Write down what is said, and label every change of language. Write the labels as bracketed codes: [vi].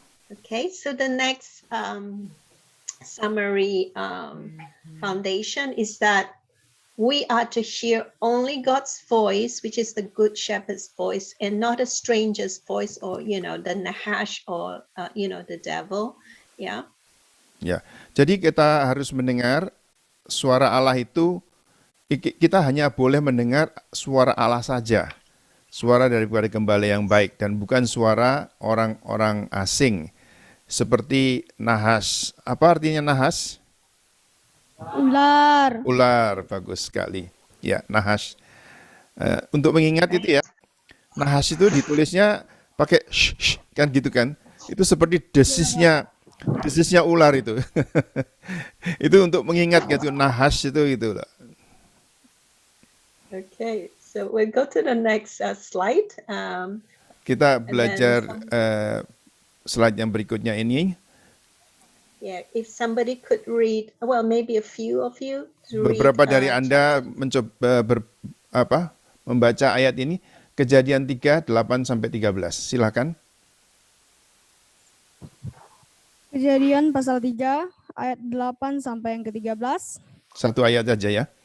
[en] Okay, so the next summary foundation is that we are to hear only God's voice, which is the good shepherd's voice, and not a stranger's voice, or the Nahash, or the devil. Yeah. [id] Ya, jadi kita harus mendengar suara Allah itu. Kita hanya boleh mendengar suara Allah saja, suara daripada gembala yang baik, dan bukan suara orang-orang asing. Seperti nahas. Apa artinya nahas? Ular. Ular, bagus sekali. Ya, nahas. Untuk mengingat itu ya, nahas itu ditulisnya pakai sh, kan gitu kan? Itu seperti desisnya ular itu. Itu untuk mengingat gitu, nahas itu gitu loh. [en] Okay, so we'll go to the next slide. [id] Kita belajar slide yang berikutnya ini. [en] Yeah, if somebody could read, well, maybe a few of you to read, [id] Beberapa dari Anda mencoba membaca ayat ini, Kejadian 3, 8 sampai 13. Silakan. Kejadian pasal 3 ayat 8 sampai yang ke-13. Satu ayat saja ya.